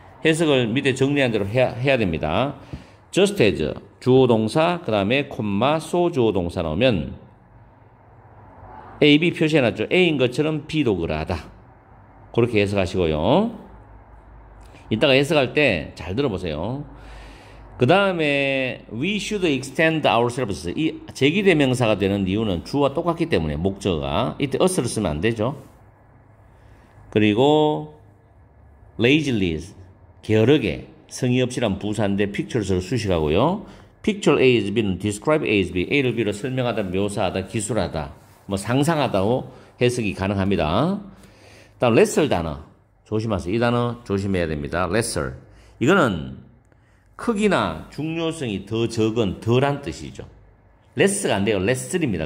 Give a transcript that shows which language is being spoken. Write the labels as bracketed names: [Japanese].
[Korean] 해석을 밑에 정리한 대로 해야 됩니다. [English] just as [Korean] 주어 동사 그 다음에 콤마 so 주어 동사 나오면 A, B 표시해놨죠. A인 것처럼 B도 그러하다. 그렇게 해석하시고요. 이따가 해석할 때 잘 들어보세요. 그 다음에 [English] we should extend ourselves. [Korean] 이 제기대명사가 되는 이유는 주어와 똑같기 때문에 목적어가 이때 us를 쓰면 안 되죠. 그리고 lazily 게으르게 성의 없이란 부사인데 pictures를 수식하고요. [English] picture A is B는 describe A is B. [Korean] A를 B로 설명하다, 묘사하다, 기술하다, 뭐 상상하다고 해석이 가능합니다. 다음 lesser 단어 조심하세요. 이 단어 조심해야 됩니다. lesser 이거는 크기나 중요성이 더 적은 덜한 뜻이죠. less가 안 돼요. less입니다.